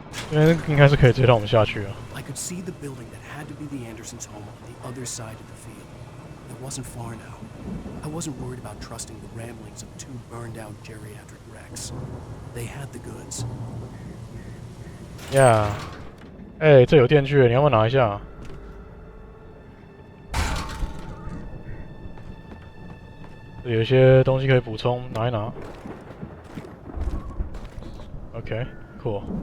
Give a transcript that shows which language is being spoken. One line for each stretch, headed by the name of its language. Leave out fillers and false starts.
Chinese: 这边应该是可以直接让我们下去了。
English: I could see the building that had to be the Andersons' home on the other side of the field. It wasn't far now. I wasn't worried about trusting the ramblings of two burned-out geriatric wrecks. They had the goods. Yeah.
Chinese: 哎，这有电锯，你要不要拿一下？这有一些东西可以补充，拿一拿。
English: OK， cool。